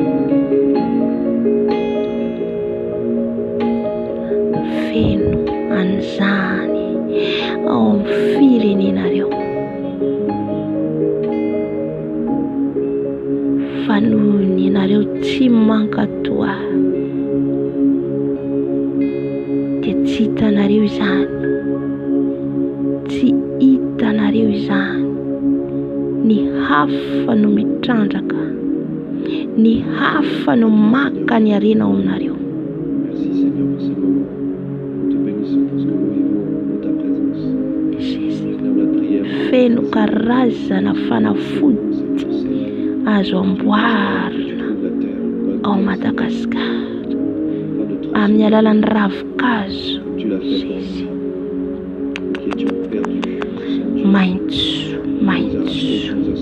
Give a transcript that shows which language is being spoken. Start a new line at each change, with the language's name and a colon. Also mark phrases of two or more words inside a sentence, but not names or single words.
Malagasy: Feno an'izany ao amin'ny firenenareo fa noho ny ianareo tsy mankatoa dia tsy hitanareo izany, tsy hitanareo izany. Ny hafa no mitrandraka, ny hafa no maka ny harena ao aminareo.
French: Merci Seigneur pour ce moment. Nous te bénissons pour ce que nous vivons dans ta présence.
Malagasy: feno karazana fanafody azo amboarina ao Madagasikara amin'ny alalan'ny ravikazo. Jésus, maitso, maitso.